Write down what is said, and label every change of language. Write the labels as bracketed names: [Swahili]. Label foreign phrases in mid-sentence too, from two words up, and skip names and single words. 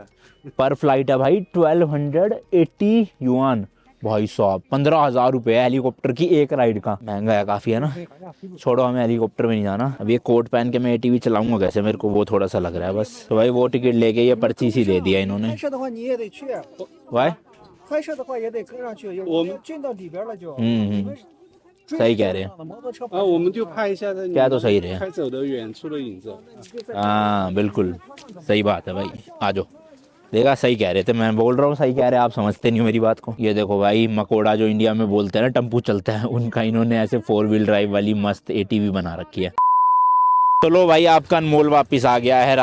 [Hindi] पर फ्लाइट है भाई 1280 युआन। भाई साहब 15,000 रुपए हेलीकॉप्टर की एक राइड का, महंगा है काफी है ना। छोड़ो, हमें हेलीकॉप्टर में नहीं जाना। अब ये कोट पहन के मैं एटीवी चलाऊंगा कैसे, मेरे को वो थोड़ा सा लग रहा है बस। तो भाई वो टिकट लेके ये पर्ची सी दे दिया इन्होंने। [Chinese] 拍摄的话你也得去， [Hindi] भाई [Chinese] 拍摄的话也得跟上去，有我们进到里边了就。 हम्म 追 [Hindi] सही कह रहे हैं। [Chinese] 摩托车啊，我们就拍一下这 [Hindi] क्या तो सही रहे। [Chinese] 开走的远处的影子。 [Hindi] हाँ बिल्कुल सही बात है भाई, आ जाओ। देखा, सही कह रहे थे, मैं बोल रहा हूँ सही कह रहे हैं, आप समझते नहीं हो मेरी बात को। ये देखो भाई, मकोड़ा जो इंडिया में बोलते हैं ना टम्पू चलता है, उनका इन्होंने ऐसे 4 व्हील ड्राइव वाली मस्त एटीवी बना रखी है। तो लो भाई, आपका अनमोल वापस आ गया है।